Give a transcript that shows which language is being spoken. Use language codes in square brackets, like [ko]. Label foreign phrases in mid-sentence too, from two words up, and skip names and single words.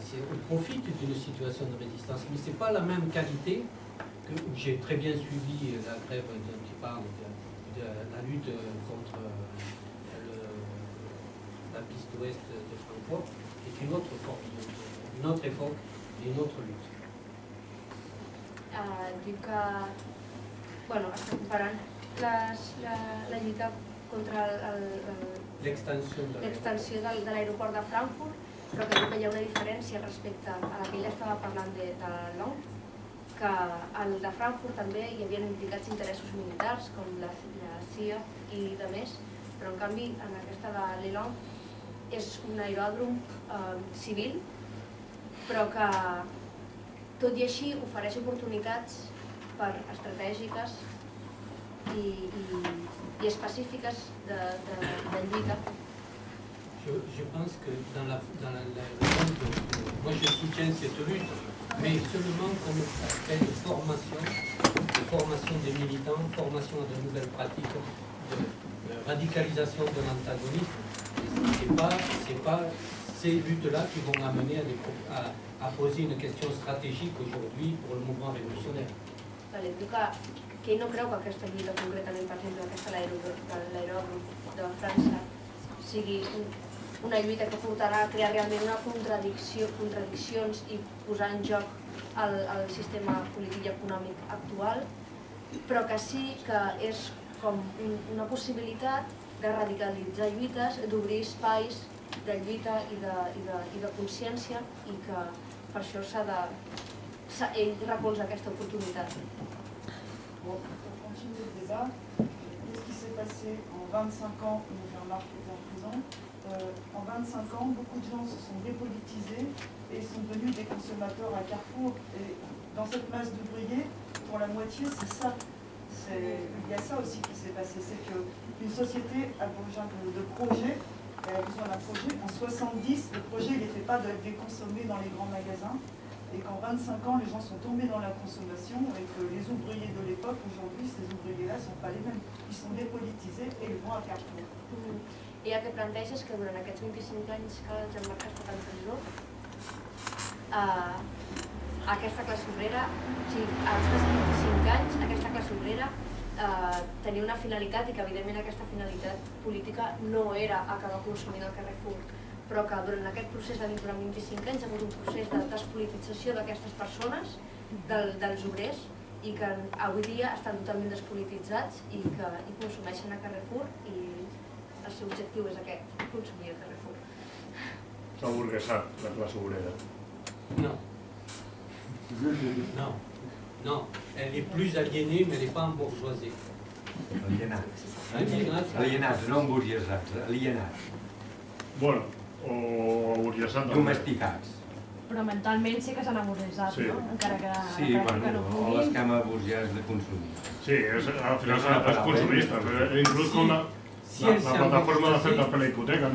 [fr] On profite d'une situation de résistance. Mais ce n'est pas la même qualité que j'ai très bien suivi la grève dont tu parles, de la lutte contre la piste ouest de Francfort, qui est une autre forme, une autre époque et une autre lutte. [ca] Diu que, bueno, està comparant la lluita contra l'extensió de l'aeroport de Frankfurt, però que diu que hi ha una diferència respecte a la que ella estava parlant de Long, que al de Frankfurt també hi havia implicats interessos militars, com la CIA i de més, però en canvi en aquesta de Lelong és un aeròdrom civil, però que tot i així ofereix oportunitats estratègiques i específiques de lluita. [fr] Je pense que dans moi je soutiens cette lutte, mais seulement comme aspect de formation des militants, formation à de nouvelles pratiques, de radicalisation de l'antagonisme. Ce n'est pas ces luttes-là qui vont amener à poser une question stratégique aujourd'hui pour le mouvement révolutionnaire. [ca] Diu que ell no creu que aquesta lluita concretament, per exemple, aquesta de l'aeròdrom de França, sigui una lluita que portarà a crear realment una contradiccions i posar en joc el sistema polític i econòmic actual, però que sí que és com una possibilitat de radicalitzar lluites, d'obrir espais de lluita i de consciència, i que per això ell recolza aquesta oportunitat. [fr] Pour continuer le débat, qu'est-ce qui s'est passé en 25 ans où Jean-Marc était en prison? En 25 ans, beaucoup de gens se sont dépolitisés et sont devenus des consommateurs à Carrefour. Et dans cette masse d'ouvriers, pour la moitié, c'est ça. Il y a ça aussi qui s'est passé, c'est qu'une société a besoin de projets, elle a besoin d'un projet. En 70, le projet n'était pas d'être consommé dans les grands magasins, et qu'en 25 ans, les gens sont tombés dans la consommation, et que les ouvriers de l'époque, aujourd'hui, ces ouvriers-là ne sont pas les mêmes. Ils sont dépolitisés et ils vont à Carrefour. [ca] I el que planteja és que durant aquests 25 anys que el Jean-Marc ha estat en presó, aquesta classe obrera, als 25 anys, aquesta classe obrera tenia una finalitat, i que evidentment aquesta finalitat política no era acabar consumint al Carrefour, però que durant aquest procés de durant 25 anys hi ha hagut un procés de despolitització d'aquestes persones dels obrers i que avui dia estan totalment despolititzats i que consumeixen a Carrefour i el seu objectiu és aquest, consumir a Carrefour. S'ha burguesat la classe obrera. [fr] Non. Non. Non. Elle est plus aliénée, mais elle n'est pas embourgeoisée. [ca] Alienats, no emburguesats, alienats. Bueno, o burguesat també. Domesticats. Però mentalment sí que s'han aburguesat, Sí. no? Encara que Sí, no bueno, o puguin. l'esquema burgès de consumir. Sí, al final és consumista, però inclús com la plataforma de fer per la hipoteca, no?